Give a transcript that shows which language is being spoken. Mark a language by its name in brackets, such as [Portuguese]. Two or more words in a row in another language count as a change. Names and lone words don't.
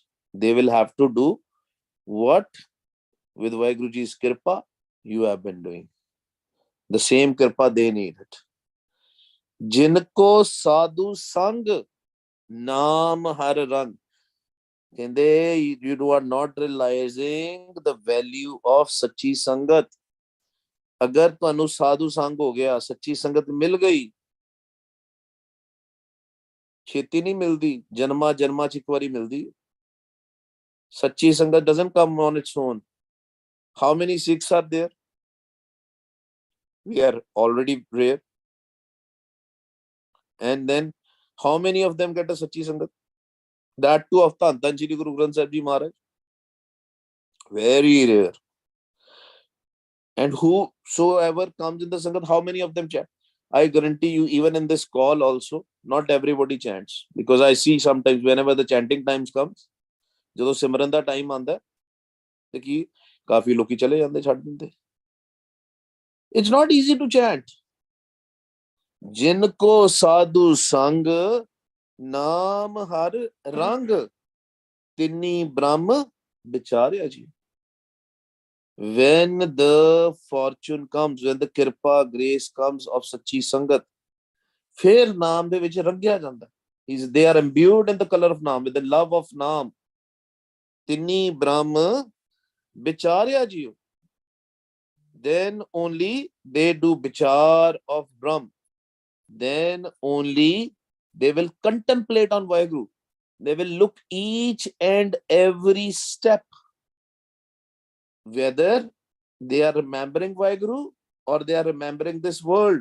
[English] They will have to do what with Vaheguruji's Kripa you have been doing. The same Kripa they need it. [Punjabi] ਜਿਨਕੋ ਸਾਧੂ ਸੰਗ ਨਾਮ ਹਰ ਰੰਗ. [English] You are not realizing the value of [Punjabi] ਸੱਚੀ ਸੰਗਤ. अगर ਤੁਹਾਨੂੰ ਸਾਧੂ ਸੰਗ ਹੋ ਗਿਆ, ਸੱਚੀ ਸੰਗਤ ਮਿਲ ਗਈ, ਛੇਤੀ ਨਹੀਂ ਮਿਲਦੀ, ਜਨਮਾਂ ਜਨਮਾਂ ਚ ਇੱਕ ਵਾਰੀ ਮਿਲਦੀ. ਸੱਚੀ ਸੰਗਤ [English] doesn't come on its own. How many Sikhs are there? We are already rare. And then how many of them get a [Punjabi] ਸੱਚੀ ਸੰਗਤ? [English] That too of Dhan Shri Guru Granth Sahib Ji Maharaj. Very rare. And whosoever comes in the Sangat, how many of them chant? I guarantee you, even in this call also, not everybody chants. Because I see sometimes whenever the chanting times comes, [Punjabi] ਜਦੋਂ ਸਿਮਰਨ ਦਾ ਟਾਈਮ ਆਉਂਦਾ ਤੇ ਕੀ ਕਾਫੀ ਲੋਕੀ ਚਲੇ ਜਾਂਦੇ, ਛੱਡ ਦਿੰਦੇ. [English] It's not easy to chant. [Punjabi] ਜਿਨਕੋ ਸਾਧੂ ਸੰਗ ਨਾਮ ਹਰ ਰੰਗ ਤਿੰਨੀ ਬ੍ਰਹਮ ਬਿਚਾਰਿਆ ਜੀ. [English] When the fortune comes, when the kripa grace comes of [Punjabi] ਸੱਚੀ ਸੰਗਤ, ਫਿਰ ਨਾਮ ਦੇ ਵਿਚ ਰੰਗਿਆ ਜਾਂਦਾ. [English] They are imbued in the color of Naam, with the love of Naam. [Punjabi] ਤਿੰਨੀ ਬ੍ਰਹਮ ਬਿਚਾਰਿਆ ਜੀ. [English] Then only they do bichar of Brahm. Then only they will contemplate on Vaheguru. They will look each and every step, whether they are remembering Vaheguru or they are remembering this world.